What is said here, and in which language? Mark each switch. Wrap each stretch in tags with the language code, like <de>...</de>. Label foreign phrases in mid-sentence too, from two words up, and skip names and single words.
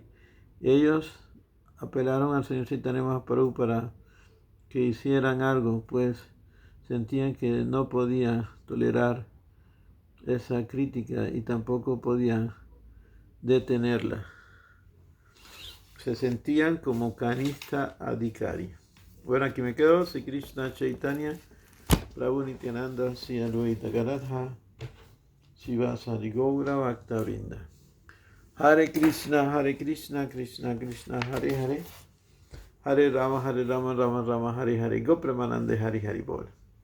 <es>Ellos apelaron al Señor Chaitanya Mahaprabhu para que hicieran algo, pues sentían que no podían tolerar esa crítica y tampoco podían detenerla. Se sentían como Kanista Adhikari. Bueno, aquí me quedo.</es> <sa>Sri Krishna Chaitanya Prabhu Nityananda Sri Advaita Gadadhar Srivasadi Gaura Bhakta Vrinda. Hare Krishna, Krishna Krishna, Hare Hare, Hare Rama, Rama Rama, Hare Hare, Gopremanande, Hare Hare Bol.</sa>